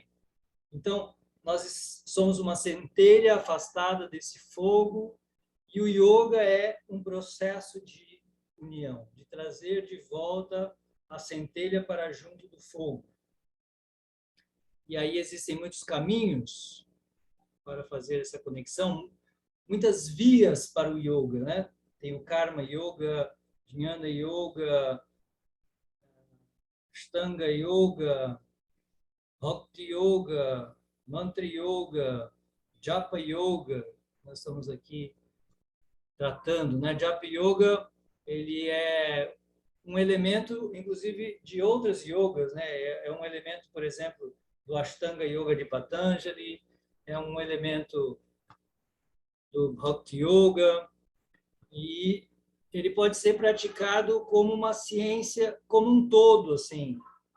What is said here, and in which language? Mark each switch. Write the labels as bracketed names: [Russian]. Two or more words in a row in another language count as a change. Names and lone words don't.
[Portuguese] Então, nós somos uma centelha afastada desse fogo e o yoga é um processo de união, de trazer de volta a centelha para junto do fogo. E aí existem muitos caminhos para fazer essa conexão, muitas vias para o yoga, né? Tem o Karma Yoga, Jnana Yoga, Ashtanga Yoga, Bhakti Yoga, Mantra Yoga, Japa Yoga. Nós estamos aqui tratando, né? Japa Yoga, ele é um elemento, inclusive, de outras yogas, né? É um elemento, por exemplo, do Ashtanga Yoga de Patanjali, é um elemento do Bhakti Yoga, e ele pode ser praticado como uma ciência como um todo, assim, né?